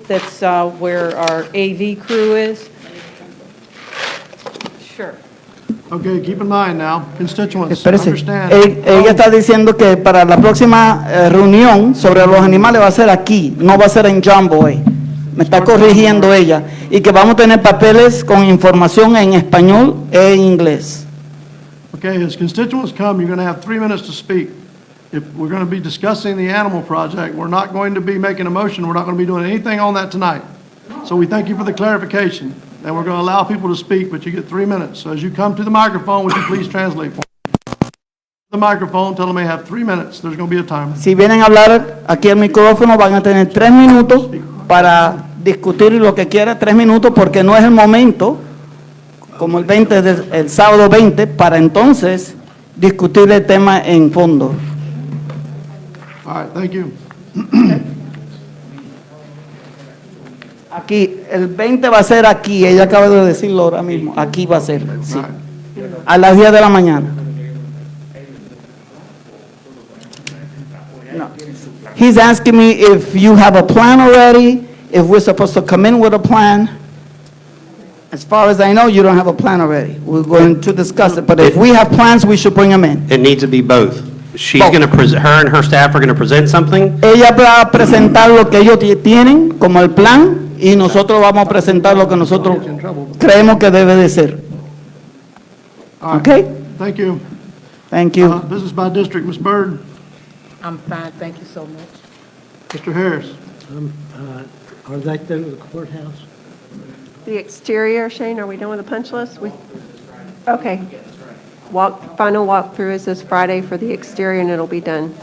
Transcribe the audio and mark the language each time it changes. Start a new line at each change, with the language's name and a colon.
English: That's where our AV crew is. Sure. Okay, keep in mind now, constituents,
Spanish: Espérese.
English: understand.
Spanish: Ella está diciendo que para la próxima reunión sobre los animales va a ser aquí, no va a ser en John Boy. Me está corrigiendo ella. Y que vamos a tener papeles con información en español e inglés.
English: Okay, as constituents come, you're going to have 3 minutes to speak. If we're going to be discussing the animal project, we're not going to be making a motion, we're not going to be doing anything on that tonight. So we thank you for the clarification, and we're going to allow people to speak, but you get 3 minutes. So as you come to the microphone, would you please translate for me? The microphone, tell them they have 3 minutes. There's going to be a timer.
Spanish: Si vienen a hablar aquí al micrófono, van a tener 3 minutos para discutir lo que quiera, 3 minutos, porque no es el momento, como el sábado 20, para entonces discutir el tema en fondo.
English: All right, thank you.
Spanish: Aquí, el 20 va a ser aquí, ella acaba de decirlo ahora mismo, aquí va a ser, sí, a las 10 de la mañana. No.
English: He's asking me if you have a plan already, if we're supposed to come in with a plan. As far as I know, you don't have a plan already. We're going to discuss it, but if we have plans, we should bring them in. It needs to be both. She's going to present, her and her staff are going to present something.
Spanish: Ella va a presentar lo que ellos tienen como el plan y nosotros vamos a presentar lo que nosotros creemos que debe de ser.
English: All right. Okay? Thank you. Thank you. Business by district, Ms. Byrd. I'm fine, thank you so much. Mr. Harris. Are they through the courthouse? The exterior, Shane, are we done with the punch list? Okay. Final walkthrough is this Friday for the exterior, and it'll be done.